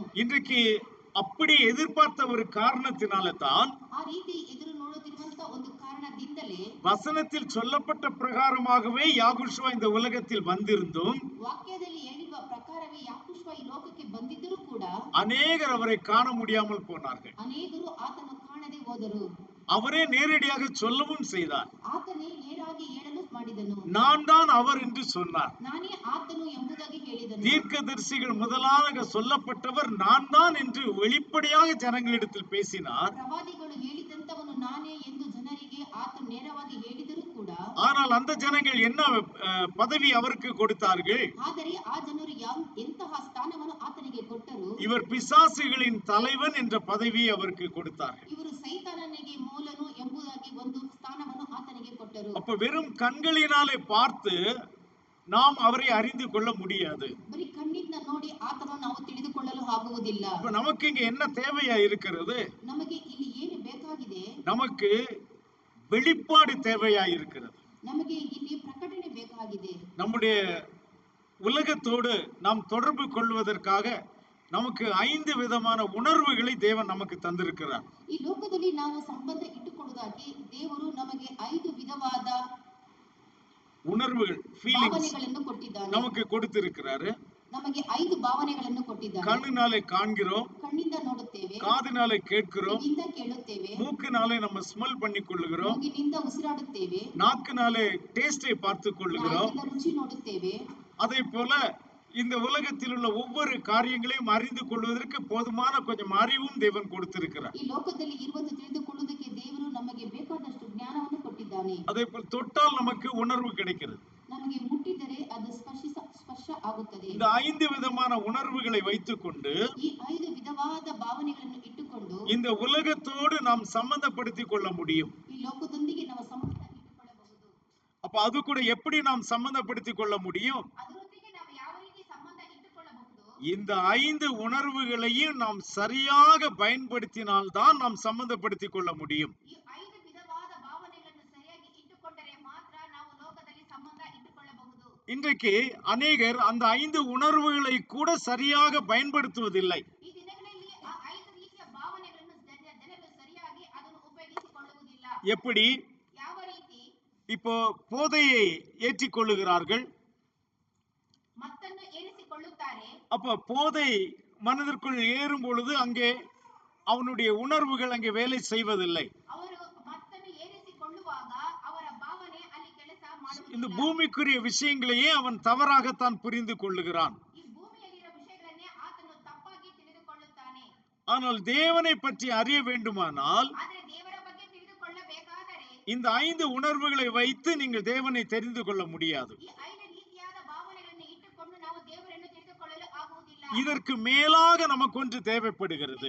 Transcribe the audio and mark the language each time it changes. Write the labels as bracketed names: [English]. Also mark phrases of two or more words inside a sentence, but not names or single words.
[Tamil] இன்றைக்கு அப்படி எதிர்பார்த்த ஒரு காரணத்தினால தான் [Kannada] ಆ ರೀತಿ ಎದುರು ನೋಡುತ್ತಿರುವಂತ ಒಂದು ಕಾರಣದಿಂದಲೇ [Tamil] வசனத்தில் சொல்லப்பட்ட பிரகாரமாகவே யாகுஷ்வா இந்த உலகத்தில் வந்திருந்தும் [Kannada] ವಾಕ್ಯದಲ್ಲಿ ಹೇಳಿರುವ ಪ್ರಕಾರವೇ ಯಾಕುಷ್ವ ಈ ಲೋಕಕ್ಕೆ ಬಂದಿದ್ದರೂ ಕೂಡ [Tamil] அநேகர் அவரை காண முடியாமல் போனார்கள். [Kannada] ಅನೇಕರು ಆತನು ಕಾಣದೆ ಹೋದರು. [Tamil] அவரே நேரடியாக சொல்லவும் செய்தார். [Kannada] ಆತನೇ ನೇರಾಗಿ ಹೇಳಲು ಮಾಡಿದನು. [Tamil] நான் தான் அவர் என்று சொன்னார். [Kannada] ನಾನೇ ಆತನು ಎಂಬುದಾಗಿ ಹೇಳಿದನು. [Tamil] தீர்க்கதரிசிகள் முதலாக சொல்லப்பட்டவர் நான் தான் என்று வெளிப்படையாக ஜனங்களிடத்தில் பேசினார். [Kannada] ಪ್ರವಾದಿಗಳು ಹೇಳಿದಂತವನು ನಾನೇ ಎಂದು ಜನರಿಗೆ ಆತನು ನೇರವಾಗಿ ಹೇಳಿದರೂ ಕೂಡ [Tamil] ஆனால் அந்த ஜனங்கள் என்ன பதவி அவருக்கு கொடுத்தார்கள்? [Kannada] ಆದರೆ ಆ ಜನರು ಎಂತಹ ಸ್ಥಾನವನ್ನು ಆತನಿಗೆ ಕೊಟ್ಟರು? [Tamil] இவர் பிசாசுகளின் தலைவன் என்ற பதவியை அவருக்கு கொடுத்தார்கள். [Kannada] ಇವರು ಸೈತಾನನಿಗೆ ಮೂಲನು ಎಂಬುದಾಗಿ ಒಂದು ಸ್ಥಾನವನ್ನು ಆತನಿಗೆ ಕೊಟ್ಟರು. [Tamil] அப்ப வெறும் கண்களினாலே பார்த்து நாம் அவரை அறிந்து கொள்ள முடியாது. [Kannada] ಬರೀ ಕಣ್ಣಿಂದ ನೋಡಿ ಆತನನ್ನು ನಾವು ತಿಳಿದುಕೊಳ್ಳಲು ಆಗುವುದಿಲ್ಲ. [Tamil] இப்ப நமக்கு இங்க என்ன தேவையா இருக்கிறது? [Kannada] ನಮಗೆ ಇಲ್ಲಿ ಏನು ಬೇಕಾಗಿದೆ? [Tamil] நமக்கு வெளிப்பாடு தேவையா இருக்கிறது. [Kannada] ನಮಗೆ ಇಲ್ಲಿ ಪ್ರಕಟಣೆ ಬೇಕಾಗಿದೆ. [Tamil] நம்முடைய உலகத்தோடு நாம் தொடர்பு கொள்வதற்காக நமக்கு 5 விதமான உணர்வுகளை தேவன் நமக்கு தந்திருக்கிறார். [Kannada] ಈ ಲೋಕದಲ್ಲಿ ನಾವು ಸಂಬಂಧ ಇಟ್ಟುಕೊಳ್ಳುವುದಾಗಿ ದೇವರು ನಮಗೆ 5 ವಿಧವಾದ [Tamil] உணர்வுகள் [Kannada] ಭಾವನೆಗಳನ್ನು ಕೊಟ್ಟಿದ್ದಾನೆ. [Tamil] நமக்கு கொடுத்திருக்கிறாரு. [Kannada] ನಮಗೆ 5 ಭಾವನೆಗಳನ್ನು ಕೊಟ್ಟಿದ್ದಾನೆ. [Tamil] கண்ணினாலே காண்கிறோம், [Kannada] ಕಣ್ಣಿಂದ ನೋಡುತ್ತೇವೆ, [Tamil] காதினாலே கேட்கிறோம், [Kannada] ಕಿವಿಯಿಂದ ಕೇಳುತ್ತೇವೆ, [Tamil] மூக்கினாலே நம்ம ஸ்மெல் பண்ணி கொள்ளுகிறோம், [Kannada] ಮೂಗಿನಿಂದ ಉಸಿರಾಡುತ್ತೇವೆ, [Tamil] நாக்கினாலே டேஸ்டை பார்த்து கொள்ளுகிறோம். [Kannada] ನಾಲಿಗೆಯಿಂದ ರುಚಿ ನೋಡುತ್ತೇವೆ. [Tamil] அதே போல இந்த உலகத்தில் உள்ள ஒவ்வொரு காரியங்களையும் அறிந்து கொள்வதற்கு போதுமான கொஞ்சம் அறிவும் தேவன் கொடுத்திருக்கிறார். [Kannada] ಈ ಲೋಕದಲ್ಲಿ ಇರುವಂತ ತಿಳಿದುಕೊಳ್ಳುವುದಕ್ಕೆ ದೇವರು ನಮಗೆ ಬೇಕಾದಷ್ಟು ಜ್ಞಾನವನ್ನು ಕೊಟ್ಟಿದ್ದಾನೆ. [Tamil] அதே போல் தொட்டால் நமக்கு உணர்வு கிடைக்கிறது. [Kannada] ನಮಗೆ ಮುಟ್ಟಿದರೆ ಅದು ಸ್ಪರ್ಶ ಆಗುತ್ತದೆ. [Tamil] இந்த 5 விதமான உணர்வுகளை வைத்துக்கொண்டு [Kannada] ಈ 5 ವಿಧವಾದ ಭಾವನೆಗಳನ್ನು ಇಟ್ಟುಕೊಂಡು [Tamil] இந்த உலகத்தோடு நாம் சம்பந்தப்படுத்திக் கொள்ள முடியும். [Kannada] ಈ ಲೋಕದೊಂದಿಗೆ ನಾವು ಸಂಬಂಧ ಇಟ್ಟುಕೊಳ್ಳಬಹುದು. [Tamil] அப்ப அது கூட எப்படி நாம் சம்பந்தப்படுத்திக் கொள்ள முடியும்? [Kannada] ಅದರೊಂದಿಗೆ ನಾವು ಯಾವ ರೀತಿ ಸಂಬಂಧ ಇಟ್ಟುಕೊಳ್ಳಬಹುದು? [Tamil] இந்த 5 உணர்வுகளையும் நாம் சரியாக பயன்படுத்தினால்தான் நாம் சம்பந்தப்படுத்திக் கொள்ள முடியும். [Kannada] ಈ 5 ವಿಧವಾದ ಭಾವನೆಗಳನ್ನು ಸರಿಯಾಗಿ ಇಟ್ಟುಕೊಂಡರೆ ಮಾತ್ರ ನಾವು ಲೋಕದಲ್ಲಿ ಸಂಬಂಧ ಇಟ್ಟುಕೊಳ್ಳಬಹುದು. [Tamil] இன்றைக்கு அநேகர் அந்த 5 உணர்வுகளை கூட சரியாக பயன்படுத்துவதில்லை. [Kannada] ಈ ದಿನಗಳಲ್ಲಿ ಆ 5 ರೀತಿಯ ಭಾವನೆಗಳನ್ನು ಜನರು ಸರಿಯಾಗಿ ಅದನ್ನು ಉಪಯೋಗಿಸಿಕೊಳ್ಳುವುದಿಲ್ಲ. [Tamil] எப்படி? [Kannada] ಯಾವ ರೀತಿ? [Tamil] இப்போ போதையை ஏற்றிக்கொள்ளுகிறார்கள். [Kannada] ಮತ್ತನ್ನು ಏರಿಸಿಕೊಳ್ಳುತ್ತಾರೆ. [Tamil] அப்ப போதை மனதிற்குள் ஏறும் பொழுது அங்கே அவனுடைய உணர்வுகள் அங்கே வேலை செய்வதில்லை. [Kannada] ಅವರು ಮತ್ತನ್ನು ಏರಿಸಿಕೊಳ್ಳುವಾಗ ಅವರ ಭಾವನೆ ಅಲ್ಲಿ ಕೆಲಸ ಮಾಡುವುದಿಲ್ಲ. [Tamil] இந்த பூமிக்குரிய விஷயங்களையே அவன் தவறாகத்தான் புரிந்து கொள்ளுகிறான். [Kannada] ಈ ಭೂಮಿಯಲ್ಲಿರುವ ವಿಷಯಗಳನ್ನೇ ಆತನು ತಪ್ಪಾಗಿ ತಿಳಿದುಕೊಳ್ಳುತ್ತಾನೆ. [Tamil] ஆனால் தேவனை பற்றி அறிய வேண்டுமானால் [Kannada] ಆದರೆ ದೇವರ ಬಗ್ಗೆ ತಿಳಿದುಕೊಳ್ಳಬೇಕಾದರೆ [Tamil] இந்த 5 உணர்வுகளை வைத்து நீங்கள் தேவனை தெரிந்து கொள்ள முடியாது. [Kannada] ಈ 5 ರೀತಿಯಾದ ಭಾವನೆಗಳನ್ನು ಇಟ್ಟುಕೊಂಡು ನಾವು ದೇವರನ್ನು ತಿಳಿದುಕೊಳ್ಳಲು ಆಗುವುದಿಲ್ಲ. [Tamil] இதற்கு மேலாக நமக்கு ஒன்று தேவைப்படுகிறது.